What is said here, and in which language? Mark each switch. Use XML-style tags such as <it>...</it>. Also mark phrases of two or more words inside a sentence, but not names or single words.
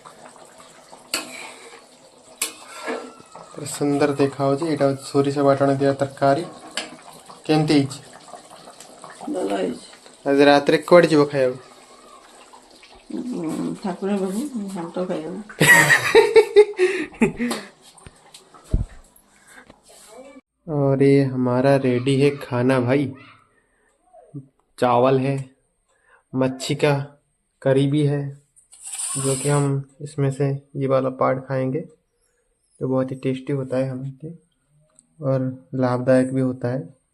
<or>ପୁରା ସୁନ୍ଦର ଦେଖାହେଉଛି। ଏଇଟା ହେଉଛି ସୋରିଷ ବାଟଣ ଦିଆ ତରକାରୀ। କେମିତି ହେଇଛି? ଭଲ ହେଇଛି। ଆଜି ରାତିରେ କୁଆଡ଼େ ଯିବ ଖାଇବାକୁ? ଠାକୁର ବାବୁ ଘାଣ୍ଟ ଖାଇବାକୁ।</or> <hi>और ये हमारा रेडी है खाना भाई। चावल है, मच्छी का करी भी है, जो कि हम इसमें से ये वाला पार्ट खाएंगे, जो बहुत ही टेस्टी होता है हमें के और लाभदायक भी होता है।</hi>